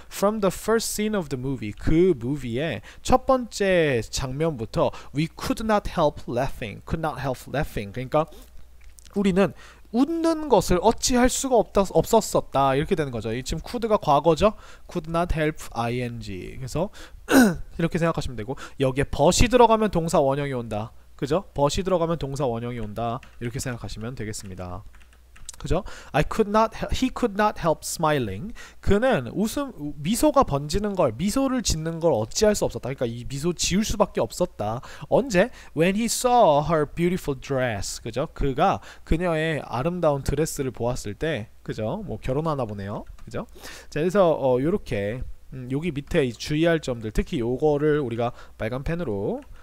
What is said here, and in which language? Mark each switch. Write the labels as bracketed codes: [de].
[en] From the first scene of the movie [ko] 그 무비의 첫 번째 장면부터 [en] we could not help laughing [ko] 그러니까 우리는 웃는 것을 어찌할 수가 없었었다 이렇게 되는 거죠. 지금 could가 과거죠. could not help ing 그래서 이렇게 생각하시면 되고 여기에 but이 들어가면 동사 원형이 온다. 그죠? but이 들어가면 동사 원형이 온다. 이렇게 생각하시면 되겠습니다. 그죠? [en] he could not help smiling. [ko] 그는 미소가 번지는 걸, 미소를 짓는 걸 어찌할 수 없었다. 그러니까 이 미소 지을 수밖에 없었다. 언제? [en] When he saw her beautiful dress. [ko] 그죠? 그가 그녀의 아름다운 드레스를 보았을 때, 그죠? 뭐 결혼하나 보네요. 그죠? 자, 그래서 요렇게 여기 밑에 주의할 점들, 특히 요거를 우리가 빨간 펜으로